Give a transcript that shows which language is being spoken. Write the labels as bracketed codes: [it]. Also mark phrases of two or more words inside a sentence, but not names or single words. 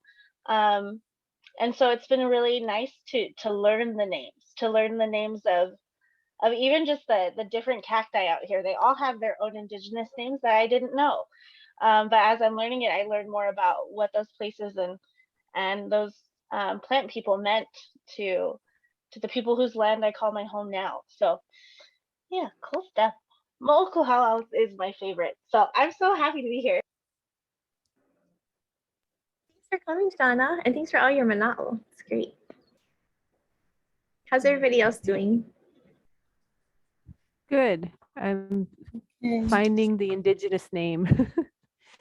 [en] And so it's been really nice to learn the names of even just the different cacti out here. They all have their own indigenous names that I didn't know. But as I'm learning it, I learned more about what those places and those plant people meant to the people whose land I call my home now. So yeah, cool stuff. Moʻokūʻauhau is my favorite. So I'm so happy to be here. Thanks for coming, Shauna, and thanks for all your mana'o. It's great. How's everybody else doing? Good. I'm finding the indigenous name.